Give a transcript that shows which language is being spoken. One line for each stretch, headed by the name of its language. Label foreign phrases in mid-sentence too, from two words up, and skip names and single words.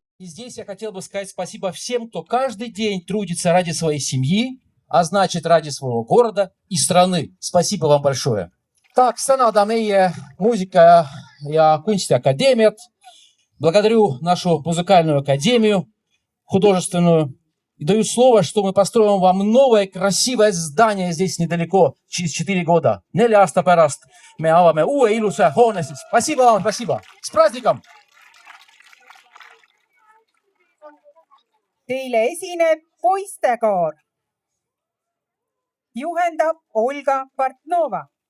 Russian: И здесь я хотел бы сказать спасибо всем, кто каждый день трудится ради своей семьи, а значит, ради своего города и страны. Спасибо вам большое.
Estonian: Tahaks tänada meie Muusika- ja Kunstiakadeemiat.
Russian: Благодарю нашу музыкальную академию, художественную. И даю слово, что мы построим вам новое красивое здание здесь недалеко, через 4 года.
Estonian: 4 aasta pärast me avame uue ilusa hoone.
Russian: Спасибо вам, спасибо. С праздником!
Estonian: Teile esineb poistekoor. Juhendab Olga Partnova.